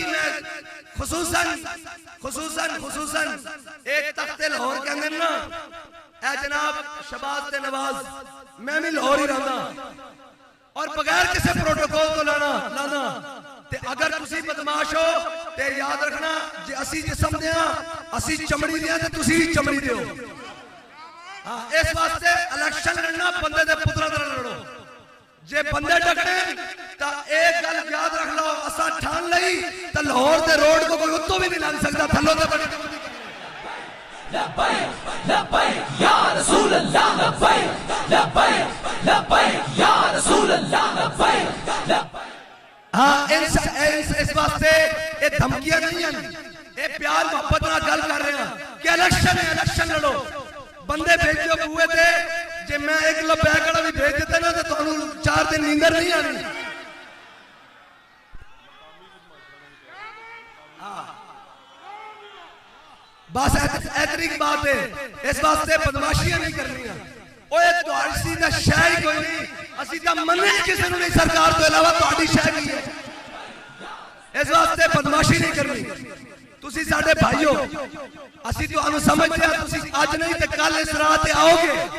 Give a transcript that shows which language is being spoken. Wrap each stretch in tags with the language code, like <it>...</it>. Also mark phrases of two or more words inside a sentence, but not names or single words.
<pa>میں خصوصاً ایک تخت لاہور کے اندر نال اے جناب شہباز تے نواز، میں وی لاہور ہی رہنا اور بغیر کسی پروٹوکول توں لانا تے اگر تسی بدمعاش ہو تے یاد رکھنا جے اسی جسم دے اسی چمڑی دے تے تسی چمڑی دے ہو. ہاں، اس واسطے الیکشن لڑنا بندے دے پتراں دا لڑو. جے بندے ٹکرے تاں اک گل یاد رکھ لو، اساں ٹھان لئی تاں لاہور دے روڈ کو کوئی اتوں وی نہیں لنگھ سکدا، تھلوں تے بڑی.</pa> <ar>لبيك لبيك يا رسول الله، لبيك لبيك لبيك يا رسول الله، لبيك.</ar> <ur>ہاں، اس واسطے یہ دھمکیاں نہیں ہیں، یہ پیار محبت نال گل کر رہے ہیں کہ الیکشن ہے، الیکشن لڑو.</ur> <pa>بندے بھیجو کوئے تھے، جے میں 1 کلو بیگڑا وی بھیج دیتا نا تو تہانوں 4 دن نیندر نہیں آنی.</pa> <ur>بس اتنی بات ہے، اس واسطے بدمعاشیاں نہیں کرنی.</ur> <pa>اوئے تہاڈی دا شے ہی کوئی نہیں، اسی تاں منّے کسی نوں نہیں سرکار توں علاوہ تہاڈی شے کی ہے. اس واسطے بدمعاشی نہیں کرنی۔ تسی ساڈے بھائی ہو، اسی تہانوں سمجھدے ہاں، تسی اج نہیں تے کل اس راہ تے آؤ گے.</pa>